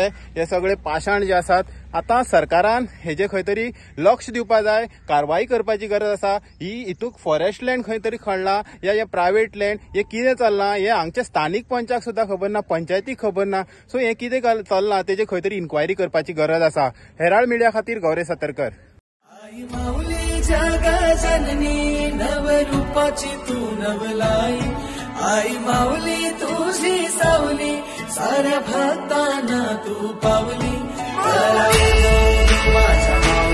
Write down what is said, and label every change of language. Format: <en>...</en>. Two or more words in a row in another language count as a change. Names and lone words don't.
<kok>हे सगळे पाशाण जे आसात आतां सरकारान हेजे खंय तरी लक्ष दिवपा जाय कारवाई करपाची गरज आसा. ही हितूक</kok> <en>forest land</en> <kok>खंय तरी खणला या हे</kok> <en>private land</en> <kok>हे कितें चलना हे हांगच्या स्थानीक पंचाक सुद्दां खबर ना पंचायतीक खबर ना. सो हे कितें चलना तेजे खंय तरी इन्क्वायरी करपाची गरज आसा. हेराल्ड मिडिया खातीर गौरव सतरकर.</kok> <mr>आई माऊली जगा जननी नवरूपाची तू नवलाई आई माऊली तुझी सावली साऱ्या भक्तांना तू पावली माझ्या</mr>